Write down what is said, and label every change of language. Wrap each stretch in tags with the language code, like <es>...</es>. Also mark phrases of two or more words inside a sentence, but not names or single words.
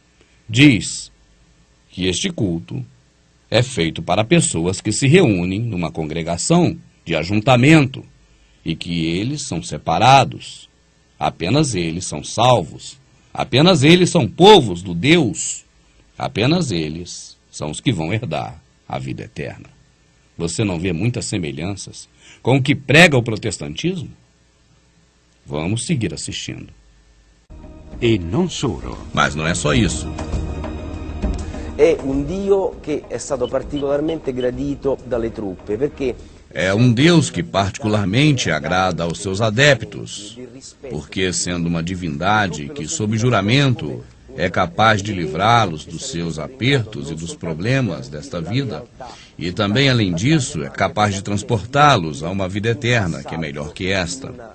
<pt>diz que este culto é feito para pessoas que se reúnem numa congregação de ajuntamento e que eles são separados, apenas eles são salvos, apenas eles são povos do Deus, apenas eles são os que vão herdar a vida eterna. Você não vê muitas semelhanças com o que prega o protestantismo? Vamos seguir assistindo. E não solo. Mas não é só isso.</pt> <it>È un Dio che è stato particolarmente gradito dalle truppe, perché</it> <pt>É um Deus que particularmente agrada aos seus adeptos, porque, sendo uma divindade que, sob juramento, é capaz de livrá-los dos seus apertos e dos problemas desta vida, e também, além disso, é capaz de transportá-los a uma vida eterna, que é melhor que esta.</pt>